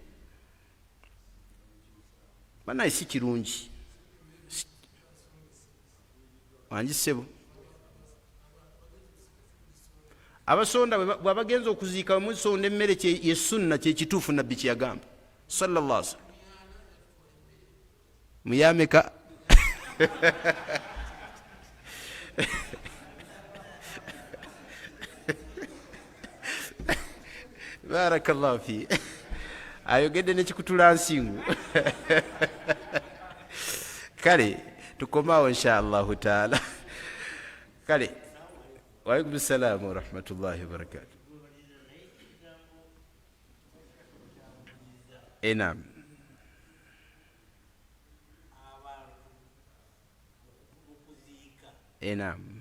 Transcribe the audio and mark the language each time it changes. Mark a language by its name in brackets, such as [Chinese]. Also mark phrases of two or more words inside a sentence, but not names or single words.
[Ganda] banaye si kirungi wangisebo abasonda bwabagenza okuziika musonda emmere ye sunna kyekituufu nabbi kyeyagamba [Arabic] صلى الله عليه وسلم [Ganda] muyameka [Arabic] بارك الله فيك [Ganda] ayogedde nekikutula nsingu kale tukomaawo [Arabic] إن شاء الله تعالى [Ganda] kale [Arabic] وعليكم السلام ورحمة الله وبركاته [Ganda] enam enam